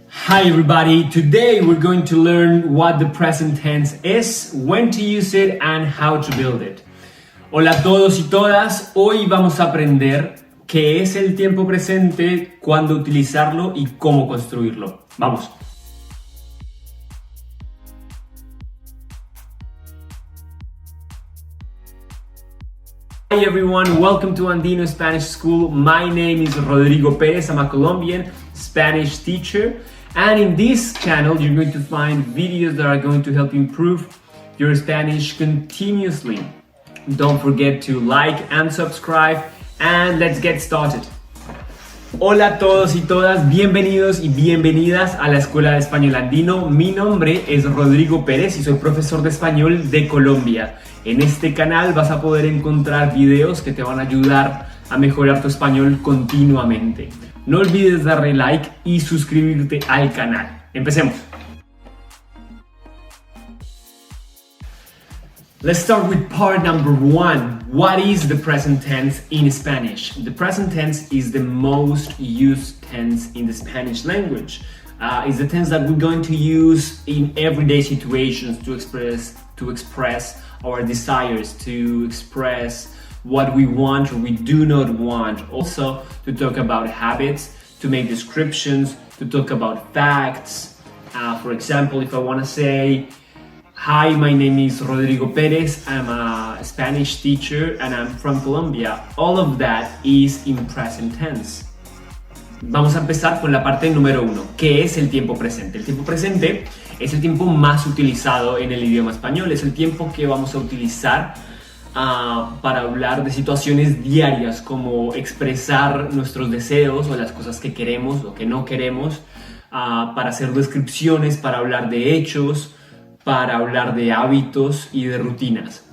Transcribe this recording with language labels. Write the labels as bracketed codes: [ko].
[en] Hi everybody, today we're going to learn what the present tense is, when to use it and how to build it. [es] Hola a todos y todas, hoy vamos a aprender qué es el tiempo presente, cuándo utilizarlo y cómo construirlo. Vamos. [en] Hi everyone, welcome to Andino Spanish School. My name is Rodrigo Perez. I'm a Colombian Spanish teacher. And in this channel, you're going to find videos that are going to help you improve your Spanish continuously. Don't forget to like and subscribe, and let's get started. [es] Hola a todos y todas, bienvenidos y bienvenidas a la Escuela de Español Andino. Mi nombre es Rodrigo Pérez y soy profesor de español de Colombia. En este canal vas a poder encontrar videos que te van a ayudar a mejorar tu español continuamente. No olvides darle like y suscribirte al canal. Empecemos. [en] Let's start with part number 1. What is the present tense in Spanish? The present tense is the most used tense in the Spanish language. It's the tense that we're going to use in everyday situations to express our desires, to express what we want or we do not want. Also, to talk about habits, to make descriptions, to talk about facts. For example, if I want to say, hi, my name is Rodrigo Perez, I'm a Spanish teacher and I'm from Colombia. All of that is in present tense. [es] Vamos a empezar con la parte número 1, ¿qué es el tiempo presente? El tiempo presente es el tiempo más utilizado en el idioma español, es el tiempo que vamos a utilizar para hablar de situaciones diarias, como expresar nuestros deseos o las cosas que queremos o que no queremos, para hacer descripciones, para hablar de hechos, para hablar de hábitos y de rutinas.